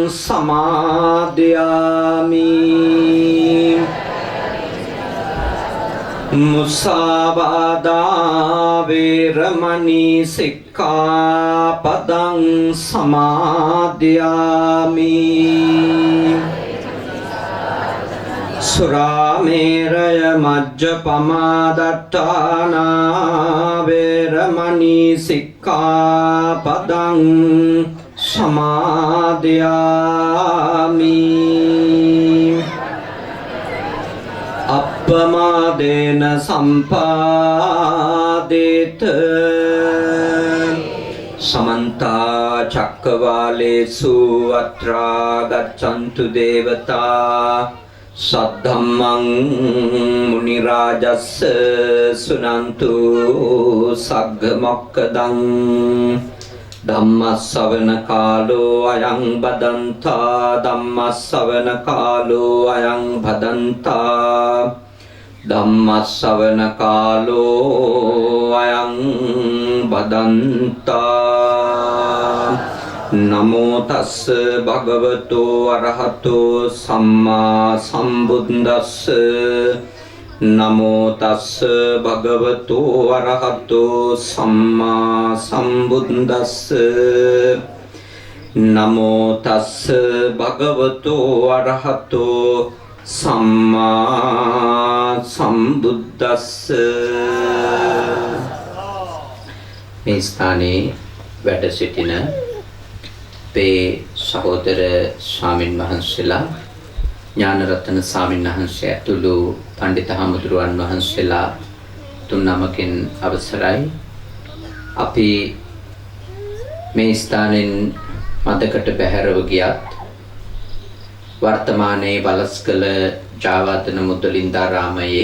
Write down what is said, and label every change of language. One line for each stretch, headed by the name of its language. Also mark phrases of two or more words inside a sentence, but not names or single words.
Pali: සමාදියාමි මුසාවාදා වේරමණී සික්ඛාපදං සමාදියාමි සුරාමේරය මජ්ජපමාදට්ඨානා වේරමණී සික්ඛාපදං සමාදියාමි අප්පමාදේන සම්පාදේත समन्ता चक्रवालेषु अत्रा गच्छन्तु देवता सद्धम्मं मुनिराजस्य सुनन्तु सग्गमोक्खदं धम्मश्रवण कालो अयं बदन्ता धम्मश्रवण कालो अयं बदन्ता ධම්මස්සවන කාලෝ අයං බදන්තා නමෝ තස්ස භගවතෝ අරහතෝ සම්මා සම්බුද්දස්ස නමෝ තස්ස භගවතෝ අරහතෝ සම්මා සම්බුද්දස්ස නමෝ තස්ස භගවතෝ අරහතෝ සම්මා සම්බුද්දස්ස
Sinhala: මේ ස්ථානයේ වැඩ සිටින අපේ සහෝදර ස්වාමින් වහන්සේලා ඥානරත්න ස්වාමීන් වහන්සේ ඇතුළු පඬිත හමුදුරුවන් වහන්සේලා තුන් නමකින් අවසරයි. අපි මේ ස්ථානෙන් මදකට බැහැරව ගියත් වර්තමානයේ වලස්කල ජාවාදන මුදලින්දාරාමයේ